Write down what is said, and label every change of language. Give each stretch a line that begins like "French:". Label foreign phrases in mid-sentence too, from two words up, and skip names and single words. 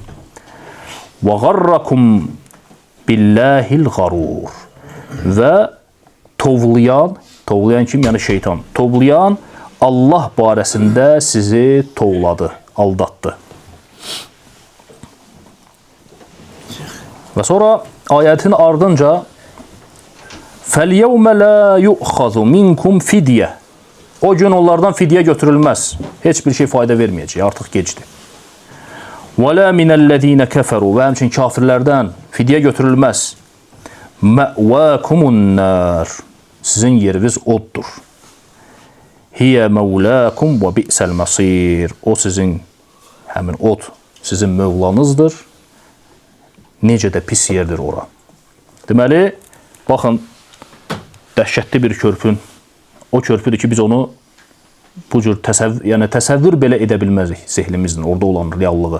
Arabic: وَغَرَّكُمْ بِاللَّهِ الْغَرُورُ.
Azerbaijani: Və tovlayan kim? Yəni, şeytan. Tovlayan Allah barəsində sizi tovladı, aldatdı. Və sonra ayətin ardınca
Arabic: فَالْيَوْمَ لَا يُؤْخَذُ مِنْكُمْ فِدْيَةً.
Azerbaijani: O gün onlardan fidyə götürülməz. Heç bir şey fayda verməyəcək, artıq gecdir.
Arabic: وَلَا مِنَ الَّذ۪ينَ كَفَرُوا.
Azerbaijani: Və həmçin kafirlərdən fidyə götürülməz.
Arabic: مَأْوَاكُمُ النَّارِ.
Azerbaijani: Sizin yeriniz oddur.
Arabic: هِيَ مَوْلَاكُمْ وَبِئْسَ الْمَصِيرُ.
Azerbaijani: O sizin, həmin od, sizin mövlanızdır. Necə də pis yerdir ora. Deməli, baxın, dəhşətli bir körpün, o körpüdür ki, biz onu bu cür təsəvvür belə edə bilməzik zehlimizin, orada olan reallığı.